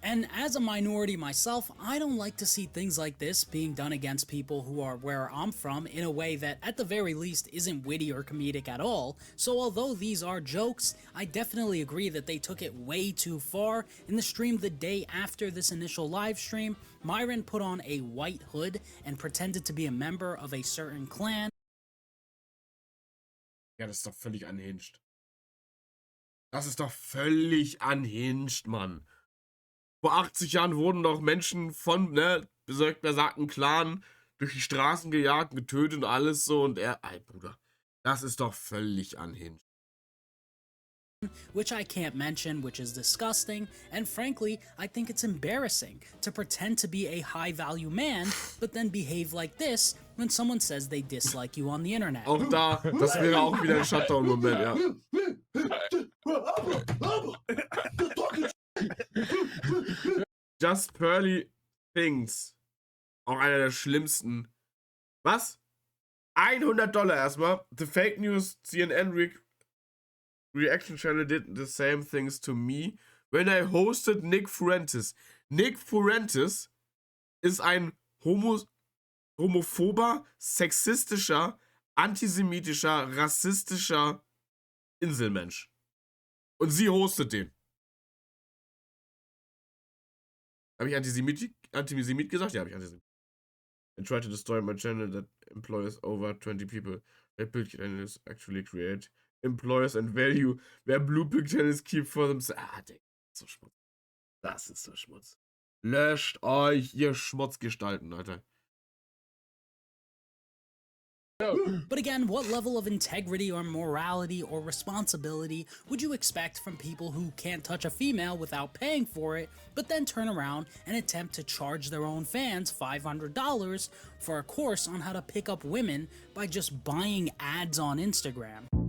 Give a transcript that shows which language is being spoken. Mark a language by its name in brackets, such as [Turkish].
[English] And as a minority myself, I don't like to see things like this being done against people who are where I'm from in a way that at the very least isn't witty or comedic at all. So although these are jokes, I definitely agree that they took it way too far. In the stream the day after this initial live stream, Myron put on a white hood and pretended to be a member of a certain clan. [German] Ja, das ist doch völlig unhinged. Das ist doch völlig unhinged, Mann. Vor 80 Jahren wurden doch Menschen von, besagten Clan durch die Straßen gejagt, getötet und alles so und Bruder, das ist doch völlig unhinged. [English] Which I can't mention, which is disgusting, and frankly, I think it's embarrassing to pretend to be a high-value man, but then behave like this when someone says they dislike you on the internet. [German] Auch da, das wäre auch wieder ein Shutdown-Moment, ja. Just Pearly Things. Auch einer der schlimmsten. Was? $100 erstmal. [English] The Fake News CNN Reaction Channel did the same things to me when I hosted Nick Fuentes. [German] Nick Fuentes ist ein homophober, sexistischer, antisemitischer, rassistischer Inselmensch. Und sie hostet den. Habe ich Antisemit gesagt? Ja, habe ich Antisemit. [English] I tried to destroy my channel that employs over 20 people. Red Pill channels actually create employers and value where blue pill channels keep for themselves. [German] Digga, so Schmutz. Das ist so Schmutz. Löscht euch, ihr Schmutzgestalten, Alter. [English] But again, what level of integrity or morality or responsibility would you expect from people who can't touch a female without paying for it, but then turn around and attempt to charge their own fans $500 for a course on how to pick up women by just buying ads on Instagram?